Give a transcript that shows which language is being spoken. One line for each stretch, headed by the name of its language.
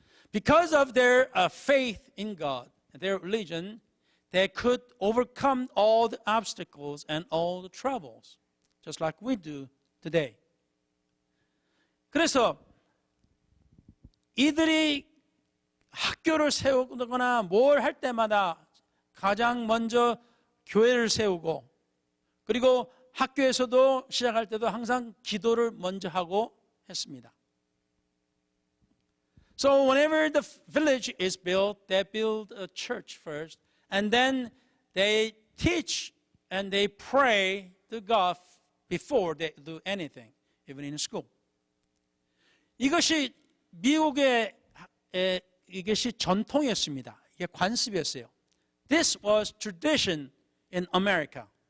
English: Because of their faith in God, their religion, they could overcome all the obstacles and all the troubles, just like we do today.
Korean: 그래서 이들이 학교를 세우거나 뭘 할 때마다 가장 먼저 교회를 세우고 그리고 학교에서도 시작할 때도 항상 기도를 먼저 하고 했습니다.
English: So whenever the village is built, they build a church first, and then they teach and they pray to God before they do anything, even in school.
Korean: 이것이 미국의 이것이 전통이었습니다. 이게 관습이었어요.
English: This was tradition in America.